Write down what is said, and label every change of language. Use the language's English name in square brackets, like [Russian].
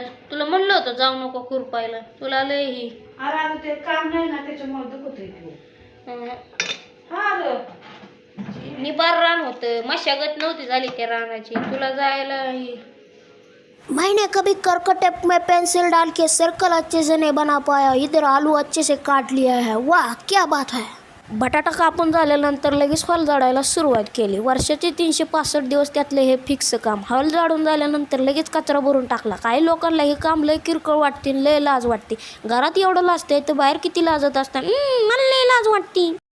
[Marathi] तुला म्हणलं होतं जाऊ नको खुरपायला, तुला लय ही ते काम नाही ना त्याच्यामुळे दुखत निबार रान होतं, मशागत नव्हती झाली त्या रानाची, तुला जायला ही. [Hindi] मैंने कभी कर्कट टेप में पेंसिल डाल के सर्कल अच्छे से नहीं बना पाया, इधर आलू अच्छे से काट लिया है. वाह क्या बात है. [Marathi] बटाटा कापून झाल्यानंतर लगेच हॉल झाडायला सुरुवात केली. वर्षाचे 365 दिवस त्यातले हे फिक्स काम. हॉल झाडून झाल्यानंतर लगेच कचरा भरून टाकला. काही लोकांना हे काम लय किरकोळ वाटते, लय लाज वाटते. घरात एवढं लाजतंय तर बाहेर किती लाजत असतात. मला लय लाज वाटते.